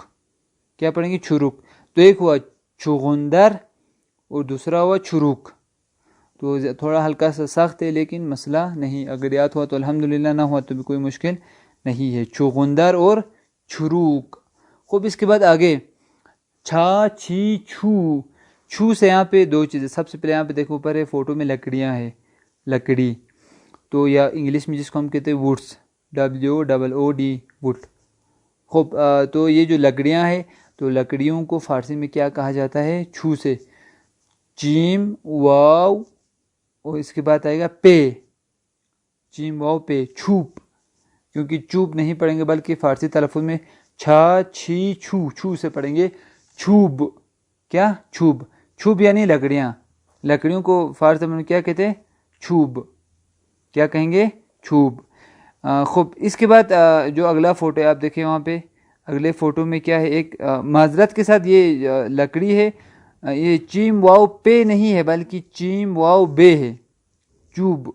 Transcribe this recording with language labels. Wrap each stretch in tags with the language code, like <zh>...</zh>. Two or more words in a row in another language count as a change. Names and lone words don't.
<ur>کیا پڑھیں گے؟ چھروق. تو ایک ہوا چغندر اور دوسرا ہوا چھروق. تو تھوڑا ہلکا سا سخت ہے لیکن مسئلہ نہیں، اگر یاد ہوا تو الحمدللہ، نہ ہوا تو بھی کوئی مشکل نہیں ہے. چغندر اور چھروق. خوب، اس کے بعد آگے چھی چھو. چھو سے یہاں پہ دو چیزیں. سب سے پہلے یہاں پہ دیکھو اوپر ہے فوٹو میں لکڑیاں ہیں، لکڑی، تو یا انگلش میں جس کو ہم کہتے ہیں ووڈس، WOOD ووڈ. خوب، تو یہ جو لکڑیاں ہیں تو لکڑیوں کو فارسی میں کیا کہا جاتا ہے؟ چھو سے. چیم واو اور اس کے بعد آئے گا پے. چیم واو پے، چھوپ. کیونکہ چوپ نہیں پڑھیں گے بلکہ فارسی تلفظ میں چھی چھو، چھو سے پڑھیں گے چھوب. کیا؟ چھوب. چھوب یعنی لکڑیاں. لکڑیوں کو فارسی میں کیا کہتے ہیں؟ چھوب. کیا کہیں گے؟ چھوب. خوب، اس کے بعد جو اگلا فوٹو ہے آپ دیکھیں وہاں پہ، اگلے فوٹو میں کیا ہے؟ ایک معذرت کے ساتھ یہ لکڑی ہے، یہ چیم واو پے نہیں ہے بلکہ چیم واو بے ہے، چوب.</ur>